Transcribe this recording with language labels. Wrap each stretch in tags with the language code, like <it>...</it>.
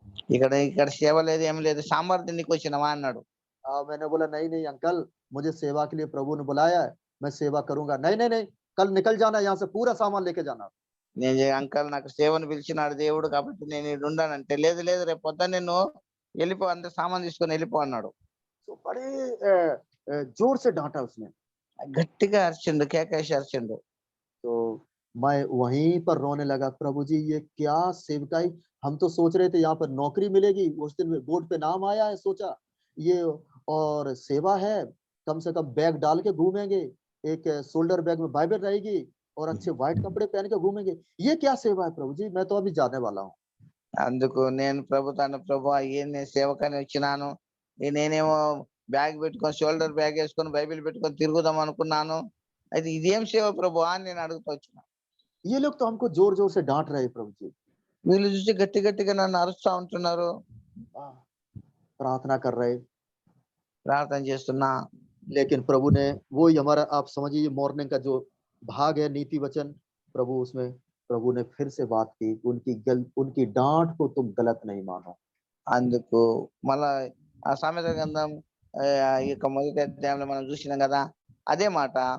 <te>ఇక్కడ సేవ లేదు ఏం లేదు, సాంబార్ తిండికి వచ్చినావా అన్నాడు।</te> <hi>मैंने बोला नहीं नहीं अंकल, मुझे सेवा के लिए प्रभु ने बुलाया है, मैं सेवा करूंगा। नहीं नहीं नहीं, कल निकल जाना यहाँ से, पूरा सामान लेके जाना।</hi> <te>నేను అంకల్ నాకు సేవను పిలిచినాడు దేవుడు కాబట్టి నేను ఇక్కడ ఉండానంటే లేదు లేదు రేపు పొద్దున్న నేను వెళ్ళిపో, అంత సామాన్ తీసుకొని వెళ్ళిపో అన్నాడు।</te> <hi>तो बड़े जोर से डांटा उसने।</hi> <te>గట్టిగా అరిచిండు, కేకేసి అరిచిండు।</te> <hi>तो मैं वहीं पर रोने लगा, प्रभु जी ये क्या सेवकाई, हम तो सोच रहे थे यहाँ पर नौकरी मिलेगी, उस दिन में बोर्ड पे नाम आया है, सोचा ये और सेवा है, कम से कम बैग डाल के घूमेंगे, एक शोल्डर बैग में बाइबल रहेगी और अच्छे व्हाइट कपड़े पहन के घूमेंगे, ये क्या सेवा है प्रभु जी, मैं तो अभी जाने वाला हूँ।</hi> <te>అందుకు నేను ప్రభు నేను సేవకని వచ్చినాను, నేనేమో బ్యాగ్ పెట్టుకొని షోల్డర్ బ్యాగ్ వేసుకొని బైబిల్ పెట్టుకొని తిరుగుదాం అనుకున్నాను, అయితే ఇదేం సేవ ప్రభు అని నేను అడుగుతూ వచ్చిన।</te> <hi>ये लोग तो हमको जोर जोर से डांट रहे प्रभु जी।</hi> <te>వీళ్ళు చూసి గట్టిగా నన్ను అరుస్తా ఉంటున్నారు।</te> <hi>प्रार्थना कर रहे,</hi> <te>ప్రార్థన చేస్తున్నా।</te> <hi>लेकिन प्रभु ने वो ही हमारा, आप समझिए मॉर्निंग का जो भाग है नीति वचन, प्रभु उसमें प्रभु ने फिर से बात की कि उनकी डांट को तुम गलत नहीं मानो।</hi> <te>అందుకు మళ్ళా ఆ సామెతల గ్రంథం ఈ యొక్క మొదటి అధ్యాయంలో మనం చూసినాం కదా, అదే మాట.</te>